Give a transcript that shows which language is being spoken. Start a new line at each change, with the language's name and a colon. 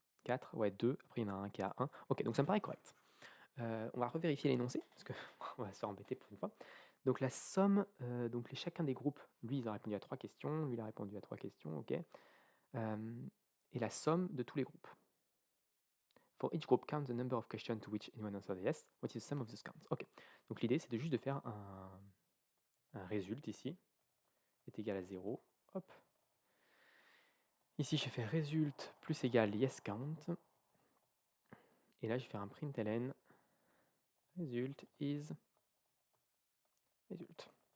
French: 4, ouais 2, après il y en a un qui a 1. Ok, donc ça me paraît correct. On va revérifier l'énoncé, parce qu'on va se faire embêter pour une fois. Donc la somme, donc chacun des groupes, lui il a répondu à 3 questions, lui il a répondu à 3 questions, ok. Et la somme de tous les groupes.
English: For each group, count the number of questions to which anyone answered yes. What is the sum of those counts?
French: Ok. Donc l'idée, c'est juste de faire un résulte ici, est égal à 0. Hop. Ici, je fais résulte plus égal yes count. Et là, je vais faire un println result is result.